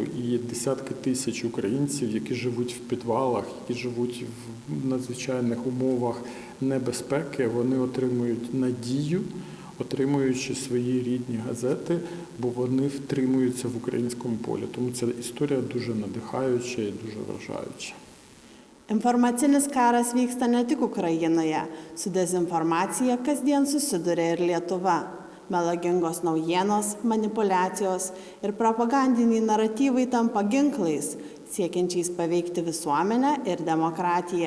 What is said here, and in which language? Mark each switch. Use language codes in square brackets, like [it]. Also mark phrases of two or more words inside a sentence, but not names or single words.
[uk] І десятки тисяч українців, які живуть в підвалах, які живуть в надзвичайних умовах небезпеки, вони отримують надію, отримуючи свої рідні газети, бо вони втримуються в українському полі. Тому ця історія дуже надихаюча і дуже вражаюча. [lt] Informacinis karas vyksta ne tik Ukrainoje. Su dezinformacija kasdien susiduria ir Lietuva. Melagingos naujienos, manipuliacijos ir propagandiniai naratyvai tampa ginklais, siekiančiais paveikti visuomenę ir demokratiją.